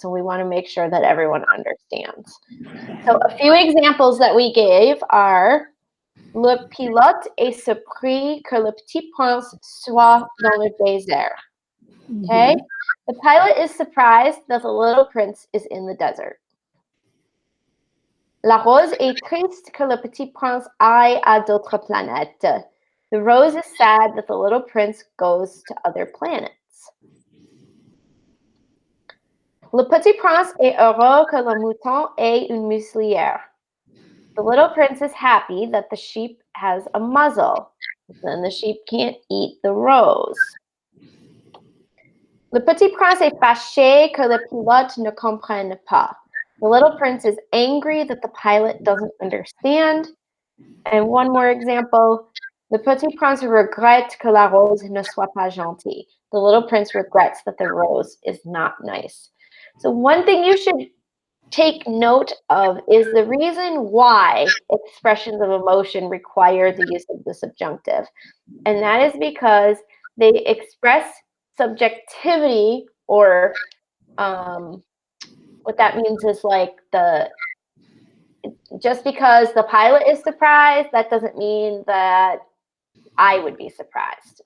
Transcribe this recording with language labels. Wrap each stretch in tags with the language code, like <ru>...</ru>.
<en>So we want to make sure that everyone understands. So a few examples that we gave are</en> <fr>Le pilote est surpris que le petit prince soit dans le désert.</fr> <en>Okay? The pilot is surprised that the little prince is in the desert.</en> <fr>La rose est triste que le petit prince aille à d'autres planètes.</fr> <en>The rose is sad that the little prince goes to other planets.</en> <fr>Le petit prince est heureux que le mouton ait une muselière.</fr> <en>The little prince is happy that the sheep has a muzzle. Then the sheep can't eat the rose.</en> <fr>Le petit prince est fâché que le pilote ne comprenne pas.</fr> <en>The little prince is angry that the pilot doesn't understand. And one more example.</en> <fr>Le petit prince regrette que la rose ne soit pas gentille.</fr> <en>The little prince regrets that the rose is not nice. So one thing you should take note of is the reason why expressions of emotion require the use of the subjunctive. And that is because they express subjectivity, or what that means is like just because the pilot is surprised, that doesn't mean that I would be surprised.</en>